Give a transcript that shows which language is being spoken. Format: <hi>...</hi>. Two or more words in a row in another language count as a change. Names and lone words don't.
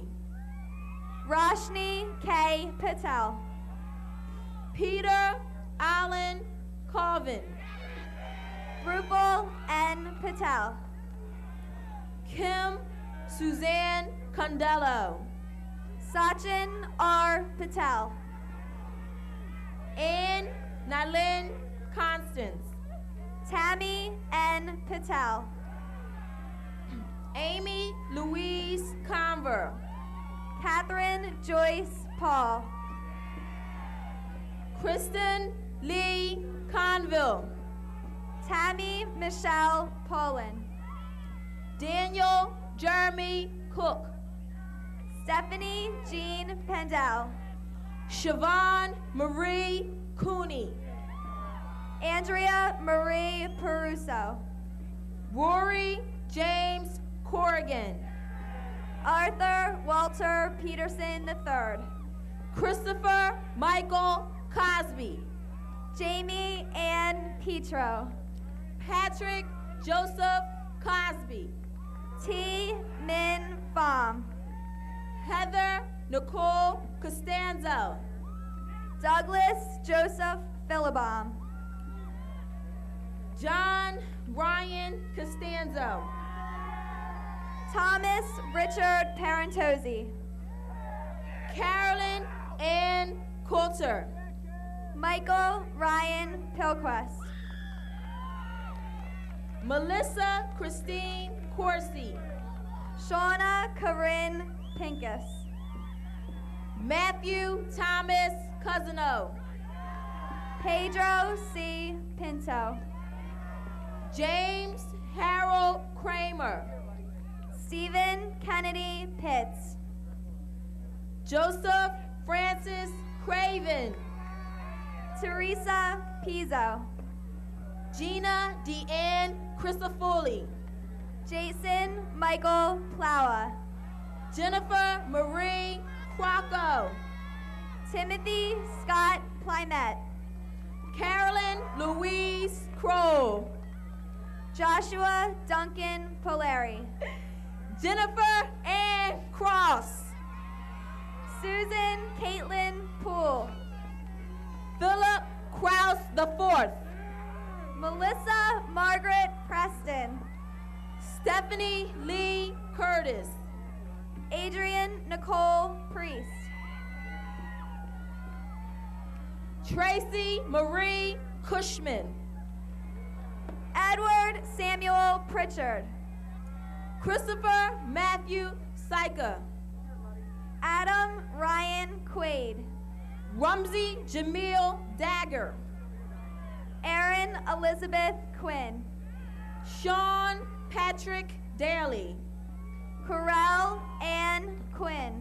<en>Roshni K. Patel. Peter Allen Colvin. Rupal N. Patel. Kim Suzanne Condello. Sachin R. Patel. Ann Nalin Constance. Tammy N. Patel. Amy Louise Conver. Catherine Joyce Paul. Kristen Lee Conville. Tammy Michelle Poland. Daniel Jeremy Cook. Stephanie Jean Pendel. Siobhan Marie Cooney. Andrea Marie Peruso. Rory James Corrigan. Arthur Walter Peterson III. Christopher Michael Cosby. Jamie Ann Petro. Patrick Joseph Cosby. T. Min Pham. Heather Nicole Costanzo. Douglas Joseph Philibom. John Ryan Costanzo. Thomas Richard Parentozzi. Carolyn Ann Coulter. Michael Ryan Pilquest. Melissa Christine Corsi. Shauna Corinne Pincus. Matthew Thomas Cousino. Pedro C. Pinto. James Harold Kramer. Stephen Kennedy Pitts. Joseph Francis Craven. Teresa Pizzo. Gina Deanne Christofoli. Jason Michael Plowa. Jennifer Marie Crocco. Timothy Scott Plymette. Carolyn Louise Kroll. Joshua Duncan Polari. Jennifer Ann Cross. Susan Caitlin Poole. Philip Kraus IV. Melissa Margaret Preston. Stephanie Lee Curtis. Adrian Nicole Priest. Tracy Marie Cushman. Edward Samuel Pritchard. Christopher Matthew Syka. Adam Ryan Quaid. Rumsey Jamil Dagger. Erin Elizabeth Quinn. Sean Patrick Daly. Corel Ann Quinn.</en>